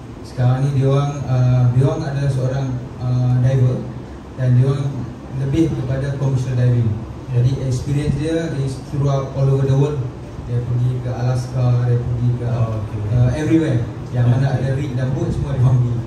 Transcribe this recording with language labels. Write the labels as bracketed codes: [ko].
[id] Sekarang ni dia orang adalah seorang diver dan dia orang lebih kepada commercial diving. [en] Jadi experience dia is throughout all over the world. [id] Dia pergi ke Alaska, dia pergi ke everywhere. Yang mana ada rig dan boat semua dia pergi.